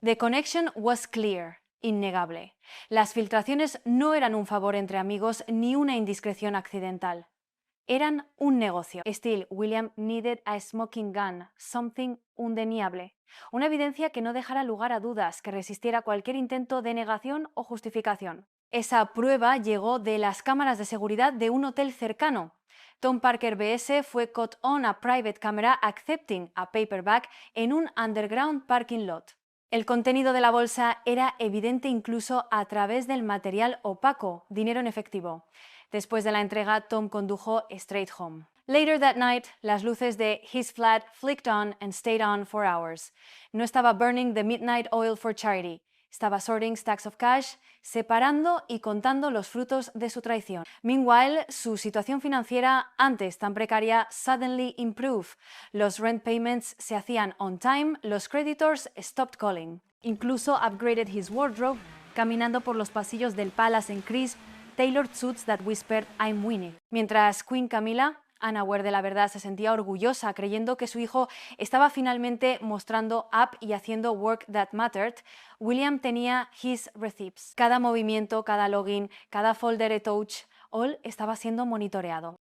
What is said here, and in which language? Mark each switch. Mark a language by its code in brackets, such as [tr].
[en] The connection was clear, [es] innegable. Las filtraciones no eran un favor entre amigos ni una indiscreción accidental. Eran un negocio. [en] Still, William needed a smoking gun, something undeniable. [es] Una evidencia que no dejara lugar a dudas, que resistiera cualquier intento de negación o justificación. Esa prueba llegó de las cámaras de seguridad de un hotel cercano. [en] Tom Parker BS fue caught on a private camera accepting a paperback en un underground parking lot. [es] El contenido de la bolsa era evidente incluso a través del material opaco, dinero en efectivo. Después de la entrega, Tom condujo [en] straight home. Later that night, [es] las luces de [en] his flat flicked on and stayed on for hours. [es] No estaba [en] burning the midnight oil for charity. [es] Estaba [en] sorting stacks of cash, [es] separando y contando los frutos de su traición. Meanwhile, su situación financiera, antes tan precaria, [en] suddenly improved. Los rent payments [es] se hacían [en] on time, los creditors stopped calling. Incluso upgraded his wardrobe, [es] caminando por los pasillos del [en] palace en crisp, tailored suits that whispered I'm winning. [es] Mientras Queen Camilla, unaware de la verdad, se sentía orgullosa creyendo que su hijo estaba finalmente mostrando up y haciendo [en] work that mattered, [es] William tenía [en] his receipts. [es] Cada movimiento, cada login, cada [en] folder touch, [es] all estaba siendo monitoreado.